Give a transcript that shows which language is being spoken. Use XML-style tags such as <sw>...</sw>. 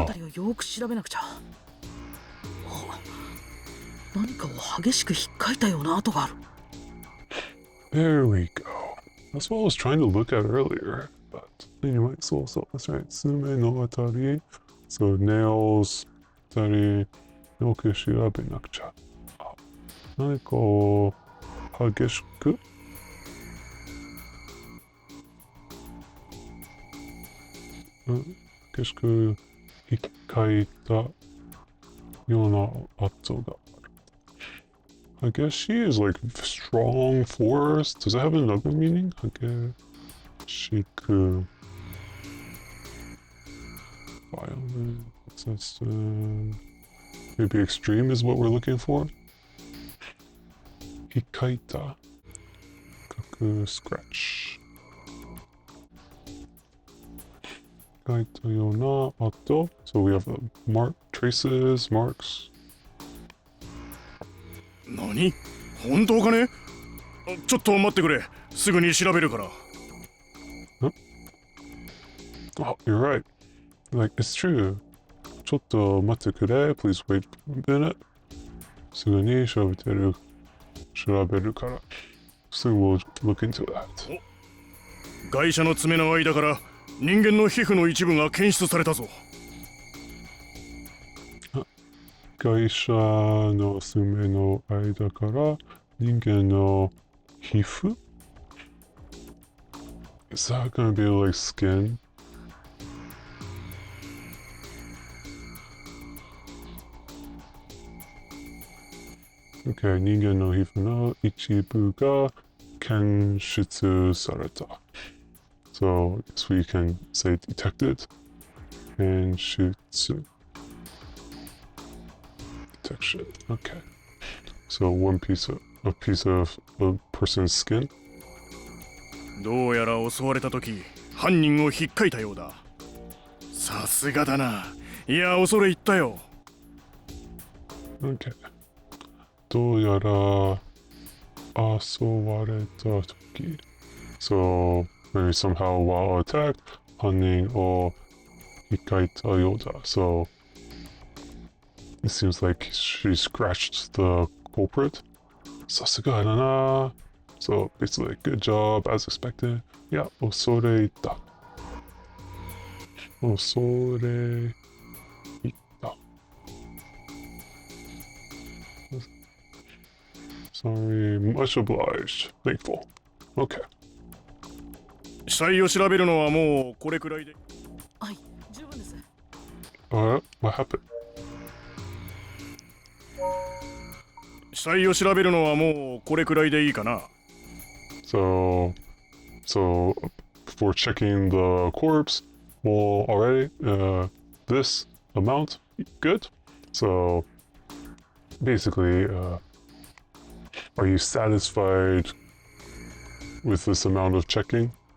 <ja>辺りをよく調べなくちゃ。何かを激しく引っかいたような跡がある。</ja> <en>There we go. That's what I was trying to look at earlier. But anyway, so that's right.</en> <ja>Sume no atari.</ja> <en>So nails,</en> <ja>atari, yoku shirabenakucha. 何かを激しく引っかいたような跡がある。</ja> <en>I guess she is like strong force. Does it have another meaning?</en> <ja>Shiku.</ja> <en>Violent. That's maybe extreme is what we're looking for.</en> <ja>Hikaita. Kaku scratch. Hikaita yona ato.</ja> <en>So we have traces, marks.</en> <ja>何？本当かね？ちょっと待ってくれ。すぐに調べるから。</ja> <en>Oh, you're right. Like, it's true.</en> <ja>ちょっと待ってくれ.</ja> <en>Please wait a minute.</en> <ja>すぐに調べるから.</ja> <en>Soon we'll look into that.</en> <ja>ガイシャの爪の間から人間の皮膚の一部が検出されたぞ。外車の爪の間から人間の皮膚?</ja> <en>Is that gonna be like skin? Okay,</en> <ja>人間の皮膚の一部が検出された.</ja> <en>So, I guess we can say detected and shutsu. Detection. Okay. So one piece of a person's skin.</en> <ja>どうやら襲われた時、犯人を引っかいたようだ。さすがだな。いや、恐れ入ったよ。</ja> <en>Okay.</en> <ja>どうやら襲われた時.</ja> <en>So maybe somehow while attacked,</en> <ja>犯人を引っかいたようだ.</ja> <en>So it seems like she scratched the culprit.</en> <ja>さすがだな.</ja> <en>So basically, good job as expected. Yeah,</en> <ja>恐れ入った. 恐れ入った.</ja> <en>Sorry, much obliged. Thankful. Okay.</en> <ja>死体を調べるのはもうこれくらいで。はい、十分です。</ja> <en>What happened?</en> <ja>死体を調べるのはもうこれくらいでいいかな。</ja> <en>So for checking the corpse, well, already, this amount, good. So basically, are you satisfied with this amount of checking?</en>